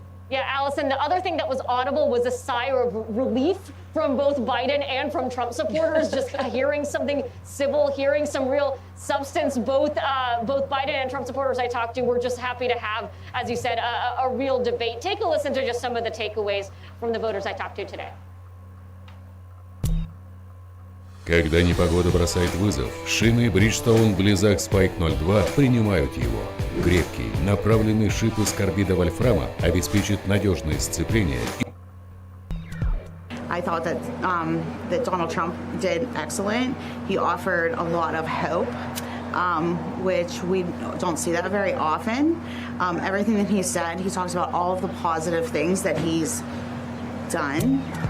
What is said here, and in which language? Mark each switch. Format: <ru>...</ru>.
<en>Yeah, Allison, the other thing that was audible was a sigh of relief from both Biden and from Trump supporters, just hearing something civil, hearing some real substance. Both Biden and Trump supporters I talked to were just happy to have, as you said, a real debate. Take a listen to just some of the takeaways from the voters I talked to today.</en> <ru>Когда непогода бросает вызов, шины Bridgestone Blizzak Spike 02 принимают его. Крепкий, направленный шип из карбида вольфрама обеспечит надежное сцепление.</ru> <en>I thought that Donald Trump did excellent. He offered a lot of hope, which we don't see that very often. Everything that he said, he talks about all of the positive things that he's done.</en>